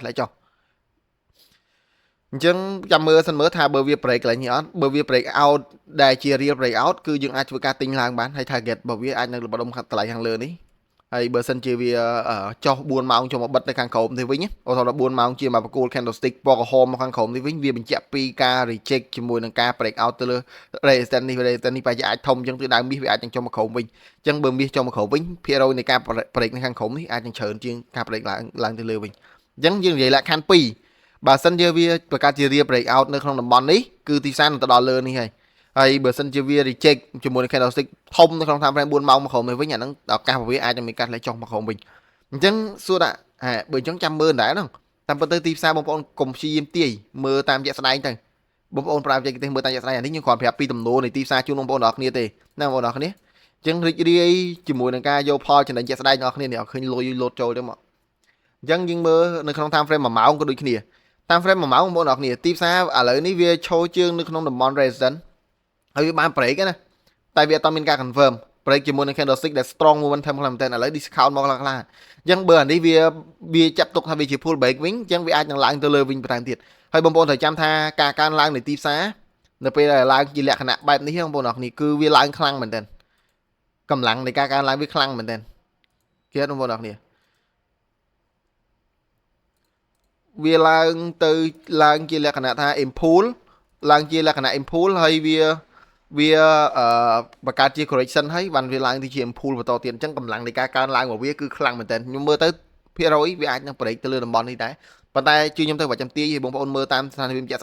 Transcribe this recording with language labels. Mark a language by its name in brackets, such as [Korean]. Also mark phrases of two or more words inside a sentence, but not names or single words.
[Khmer] ធ្លាក់ចុះអញ្ចឹងចាំមើលសិនមើលថាបើវា break កន្លែងនេះអត់បើវា [English] break out [Khmer] ដែលជា [English] real break out [Khmer] គឺយើងអាចធ្វើការទិញឡើងបានហើយ target របស់វាអាចនៅល្បដំតម្លៃខាងលើនេះហើយបើសិនជាវាចុះ4ម៉ោងចុះមកបិទនៅខាងក្រោមនេះវិញអូថា4ម៉ោងជាមកបកគោល candlestick ពណ៌ក្រហមមកខាងក្រោមនេះវិញវាបញ្ជាក់ពីការ reject ជាមួយនឹងការ [English] break out [Khmer] ទៅលើ resistance នេះប្រហែល អាចធំអញ្ចឹងទិសដៅមាសវាអាចនឹងចុះមកក្រោមវិញអញ្ចឹងបើមាសចុះមកក្រោមវិញភាគរយនៃការ break នៅខាងក្រោមនេះអាចនឹងច្រើនជាងការ break ឡើងទៅលើវិញអញ្ចឹងយើងនិយាយលក្ខខណ្ឌ2បើសិនជាវាប្រកាសជា [English] real break out [Khmer] នៅក្នុងតំបន់នេះគឺទីផ្សារនឹងទៅដល់លើនេះហើយបើសិនជាវា reject ជាមួយនឹង candlestick ធំនៅក្នុង [English] time frame [Khmer] 4ម៉ោងមកក្រោមនេះវិញអាហ្នឹងឱកាសរបស់វាអាចនឹងមានការធ្លាក់ចុះមកក្រោមវិញអញ្ចឹងសួរថាបើអញ្ចឹងចាំមើលដែរហ្នឹងតាមពិតទៅទីផ្សារបងប្អូនកុំព្យាយាមទាយមើលតាមជាក់ស្ដែងទៅបងប្អូនប្រើបច្ចេកទេសមើលតាមជាក់ស្ដែងអា នេះខ្ញុំគ្រាន់ប្រាប់ពីទំនោរនៃទីផ្សារជូនបងប្អូនទាំងអស់គ្នាទេណាបងប្អូនទាំងអស់គ្នាអញ្ចឹងរីករាយជាមួយនឹងការយកផលចំណេញជាក់ស្ដែងទាំងអស់គ្នានេះអត់ឃើញលុយលោតចូលទេមកអញ្ចឹង យើងមើលនៅក្នុង [English] time frame [Khmer] 1ម៉ោងក៏ដូចគ្នា [English] time frame [Khmer] 1ម៉ោងបងប្អូនទាំងអស់គ្នាទីផ្សារឥឡូវនេះវាឈរជើងនៅក្នុងតំបន់ resistance ហើយវាបាន break ណាតែវាអត់មានការ [English] confirm break [Khmer] ជាមួយនឹង candlestick ដែល [English] strong momentum [Khmer] ខ្លាំងមែនទែនឥឡូវ discount មកខ្លាំងៗអញ្ចឹងបើអានេះវាចាប់ទុកថាវាជា [English] pull back [Khmer] វិញអញ្ចឹងវាអាចនឹងឡើងទៅលើវិញបន្ថែមទៀតហើយបងប្អូនត្រូវចាំថាការកើនឡើងនៃទីផ្សារនៅពេលដែលឡើងជាលក្ខណៈបែបនេះបងប្អូនអរគ្នាគឺវាឡើងខ្លាំងមែនទែនកម្លាំងនៃការកើនឡើងវាខ្លាំងមែនទែនគេបងប្អូនអរគ្នា វាឡើងជាលក្ខណៈថា impulse ឡើងជាលក្ខណៈ impulse ហើយវាបង្កើតជា correction ហើយបានវាឡើងទៅជា impulse បន្តទៀតអញ្ចឹងកម្លាំងនៃការកើនឡើងរបស់វាគឺខ្លាំងមែនទែនខ្ញុំមើលទៅភាគរយវាអាចនឹង break ទៅលើតំបន់នេះដែរប៉ុន្តែជួយខ្ញុំទៅបើចាំទាយឲ្យបងប្អូនមើលតាមស្ថានភាពជាក់